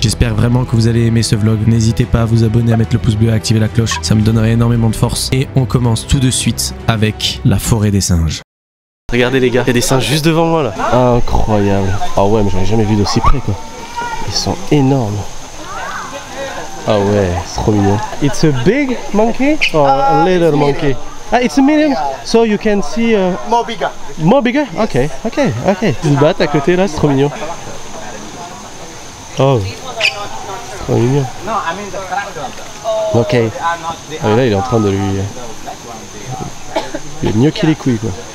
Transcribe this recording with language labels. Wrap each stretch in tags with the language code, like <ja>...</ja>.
<fr>J'espère vraiment que vous allez aimer ce vlog. N'hésitez pas à vous abonner, à mettre le pouce bleu, à activer la cloche, ça me donnerait énormément de force. Et on commence tout de suite avec la forêt des singes. Regardez les gars, il y a des singes juste devant moi là. Incroyable. Ah ouais, mais j'en ai jamais vu d'aussi près quoi. Ils sont énormes. Ah ouais, c'est trop mignon.</fr> <en>It's a big monkey or a little monkey? Ah, it's a medium. So you can see. More bigger. More bigger? Ok.</en> <fr>Ils se battent à côté là, c'est trop mignon. Oh, c'est trop mignon. Ok. Ah, et là, il est en train de lui gnocchi les couilles quoi.</fr>